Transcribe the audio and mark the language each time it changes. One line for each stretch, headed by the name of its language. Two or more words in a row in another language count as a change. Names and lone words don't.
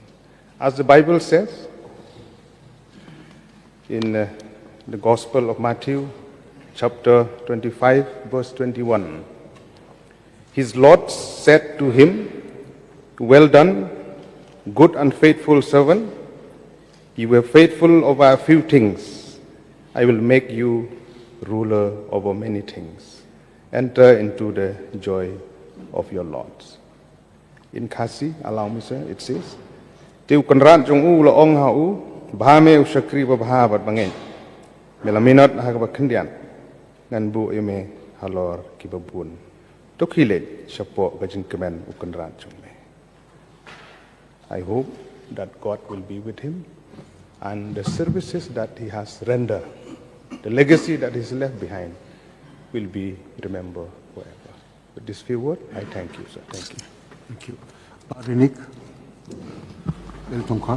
English: As the Bible says in the Gospel of Matthew, chapter 25, verse 21, his Lord said to him, "Well done, good and faithful servant. You were faithful over a few things. I will make you ruler over many things. Enter into the joy of your Lord." In Khasi, allow me, sir, it says,
Khasi: "Tiu kanran jong u la ong ha u, bhame u shakri ba bha bat bangen. Melaminat ha ba khendian. Ngan bu eme halor ki ba bun. Tokile shapo gajin kemen u kanran jong me."
English: I hope that God will be with him and the services that he has rendered, the legacy that is left behind, will be remembered forever. With this few words, I thank you, sir. Thank you. Thank you. Rinik Eltongkha.